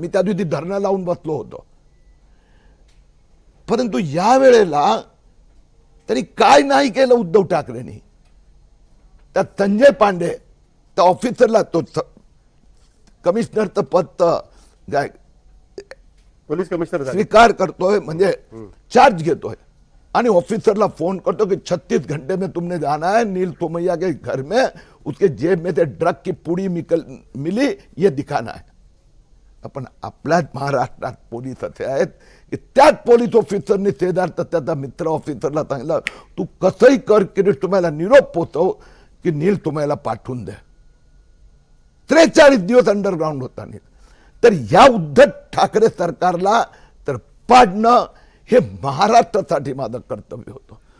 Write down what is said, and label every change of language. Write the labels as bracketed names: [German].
[Marathi] मी त्या दिवशी धरणं लावून बसलो होतो. परंतु या वेळेला त्यांनी काय नाही केलं उद्धव ठाकरेंनी. त्या संजय पांडे त्या ऑफिसरला तो कमिशनरचं पद पोलीस कमिशनर झाले. स्वीकार करतोय, म्हणजे चार्ज घेतोय आणि ऑफिसरला फोन करतो कि [Hindi] 36 घंटे में तुमने जाना है नील सोमैया के घर में, उसके जेब में से ड्रग की पुड़ी मिली ये दिखाना है. [Marathi] आपण आपल्याच महाराष्ट्रात पोलीस असे आहेत की त्याच पोलीस ऑफिसरने शेजार त्याचा मित्र ऑफिसरला सांगितलं तू कसंही कर किरीटसोमय्याला निरोप पोचव की नील सोमय्याला पाठवून दे. 43 दिवस अंडरग्राऊंड होता नील. तर या उद्धव ठाकरे सरकारला तर पाडणं हे महाराष्ट्रासाठी माझं कर्तव्य होतं.